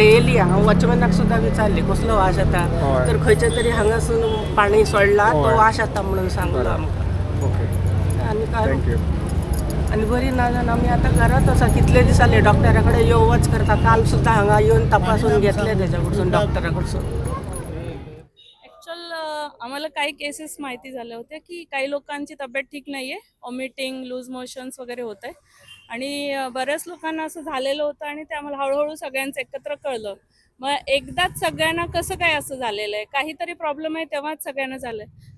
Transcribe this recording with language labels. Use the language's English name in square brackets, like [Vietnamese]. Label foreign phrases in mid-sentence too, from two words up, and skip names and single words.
[Konkani] डेली हांव वॉचमॅनाक सुद्दां विचारले कसलो वास येता. हय. तर खंयच्या तरी हांगासून पाणी सोडला तो हय. वास येता म्हणून सांगलो बरें. आमकां. ओके. थँक्यू. आणि बरी ना जावन आमी आतां घरात आसा. कितले दीस जाले डॉक्टरा कडेन येवच करता. काल सुद्दां हांगा येवन तपासून घेतले तेच्या कडसून डॉक्टरा कडसून. [Marathi] ॲक्च्युअल आम्हाला काही केसेस माहिती झाल्या होत्या की काही लोकांची तब्येत ठीक नाही आहे, वॉमिटिंग, [English] loose motions [Marathi] वगैरे होत आहे. आणि बऱ्याच लोकांना असं झालेलं होतं आणि ते आम्हाला हळूहळू सगळ्यांचं एकत्र कळलं. मग एकदाच सगळ्यांना कसं काय असं झालेलं आहे, काहीतरी प्रॉब्लेम आहे तेव्हाच सगळ्यांना झालं आहे.